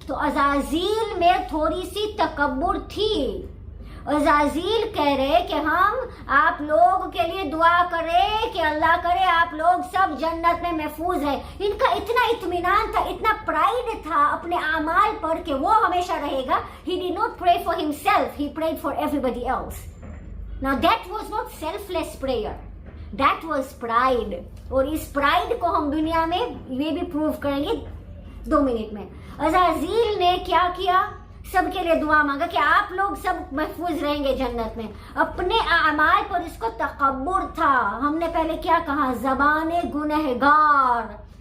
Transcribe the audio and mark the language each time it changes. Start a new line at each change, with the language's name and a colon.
Hindi: तो अज़ाज़ील में थोड़ी सी तकब्बुर थी। अज़ाज़ील कह रहे कि हम आप लोग के लिए दुआ करें कि अल्लाह करे आप लोग सब जन्नत में महफूज है। इनका इतना इत्मीनान था, इतना प्राइड था अपने आमाल पर कि वो हमेशा रहेगा।
English: He did not pray for himself, he prayed for everybody else. Now that was not selfless prayer, that was pride.
Hindi: और इस प्राइड को हम दुनिया में ये भी प्रूव करेंगे 2 मिनट में। अज़ाज़ील ने क्या किया, सबके लिए दुआ मांगा कि आप लोग सब महफूज रहेंगे जन्नत में। अपने आमाल पर इसको तकब्बुर था। हमने पहले क्या कहा, ज़बाने गुनहगार।